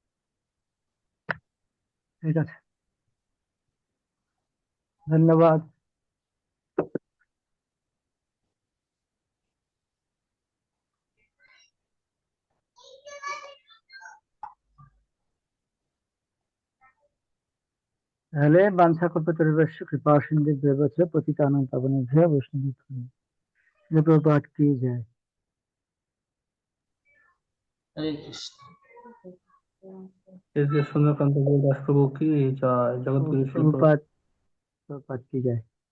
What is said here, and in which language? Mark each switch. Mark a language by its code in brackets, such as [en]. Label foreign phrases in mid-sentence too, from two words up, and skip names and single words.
[bn] ঠিক আছে, ধন্যবাদ। [sa] তাহলে বাঞ্ছাকল্পতরুভ্যশ্চ কৃপা সিন্ধুভ্যেব চ পতিতানাং পাবনেভ্যো বৈষ্ণবেভ্যো নমঃ। [bn] প্রভুপাদ কি জয়। হরে কৃষ্ণ। সুন্দরকান্ত দাস প্রভু কি জয়, জগৎগুরু শিল প্রভুপাদ প্রভুপাদ কি জয়।